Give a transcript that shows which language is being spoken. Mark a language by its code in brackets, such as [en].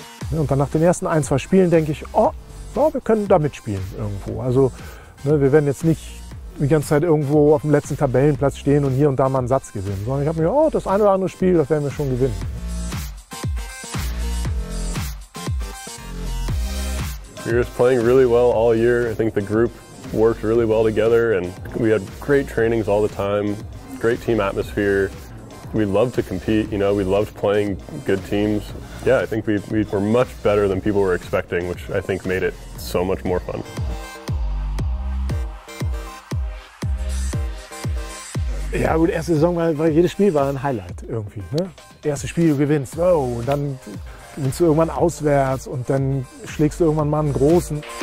[de] Und dann nach den ersten 1, 2 Spielen denke ich, oh, ja, wir können da mitspielen irgendwo. Also ne, wir werden jetzt nicht die ganze Zeit irgendwo auf dem letzten Tabellenplatz stehen und hier und da mal einen Satz gewinnen, sondern ich habe mir, oh, das ein oder andere Spiel, das werden wir schon gewinnen. [en] We were just playing really well all year. I think the group worked really well together and we had great trainings all the time, great team atmosphere. We loved to compete, you know, we loved playing good teams. Yeah, I think we were much better than people were expecting, which I think made it so much more fun. [de] Ja gut, erste Saison war jedes Spiel war ein Highlight irgendwie. Ne? Erstes Spiel, du gewinnst, oh, und dann gewinnst du irgendwann auswärts und dann schlägst du irgendwann mal einen großen.